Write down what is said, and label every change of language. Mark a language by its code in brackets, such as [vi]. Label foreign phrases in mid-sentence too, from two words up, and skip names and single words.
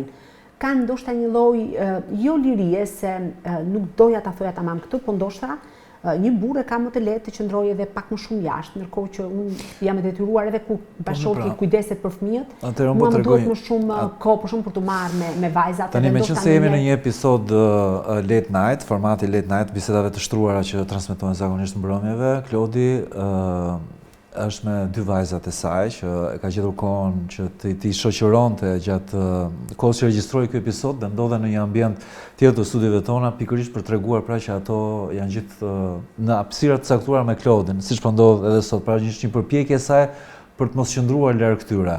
[sq] Ka ndoshta një lloj jo lirie se nuk doja ta thoja tamam këtë, po ndoshta një burrë ka më të lehtë të qëndrojë edhe pak më shumë jashtë, ndërkohë që unë jam e detyruar edhe kur bashorti kujdeset për fëmijët. Atëherë Mua po më tregoj duhet më shumë kohë për shumë për të marrë me vajzat. tani edhe me ndoshta qenë se jemi në ndonjëherë- një episod [en] late night, [sq] formati [en] late night, [sq] bisedave të shtruara që transmetohen zakonisht në mbrëmjeve, Klodi është me dy vajzat e saj që e ka gjetur kohën që ti shoqëronte gjatë kohës që regjistroi ky episod dhe ndodhen në një ambient tjetër të studiove tona pikërisht për treguar pra që ato janë gjithë në hapësira të caktuara me Klodin, siç po ndodh edhe sot, pra është një përpjekje e saj për të mos qëndruar larg këtyre.